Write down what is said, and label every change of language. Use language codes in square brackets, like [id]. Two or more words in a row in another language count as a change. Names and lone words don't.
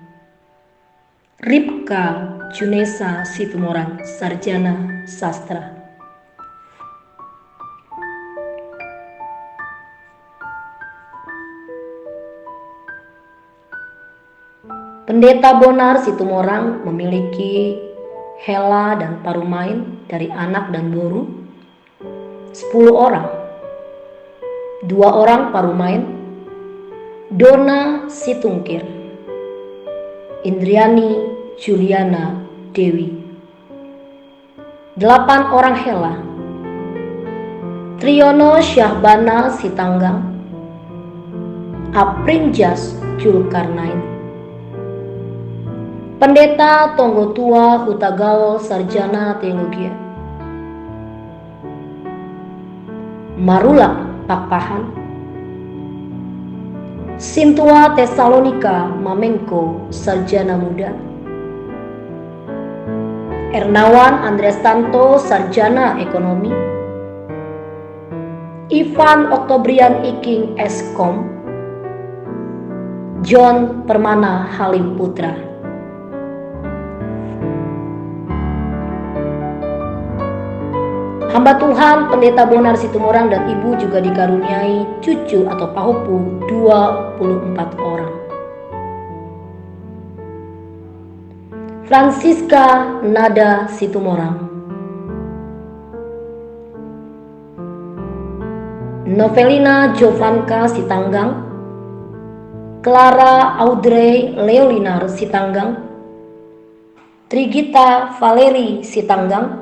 [id] Ripka Junesa Situmorang, sarjana sastra. Pendeta Bonar Situmorang memiliki hela dan parumain dari anak dan boru 10 orang. 2 orang parumain, Dona Situngkir, Indriani Juliana Dewi. 8 orang hela, Triyono Syahbana Sitanggang, Aprinjas Julkarnain. Pendeta Tonggo Tua Hutagaol, sarjana teologi. Marulak Pakpahan, Sintua Tesalonika Mamengko, sarjana muda. Ernawan Andreas Tanto, sarjana ekonomi. Ivan Oktobrian Iking, Eskom. John Permana Halim Putra. Hamba Tuhan Pendeta Bonar Situmorang dan ibu juga dikaruniai cucu atau pahopu 24 orang. Francisca Nada Situmorang. Novelina Jovanka Sitanggang. Clara Audrey Leolinar Sitanggang. Trigita Valeri Sitanggang.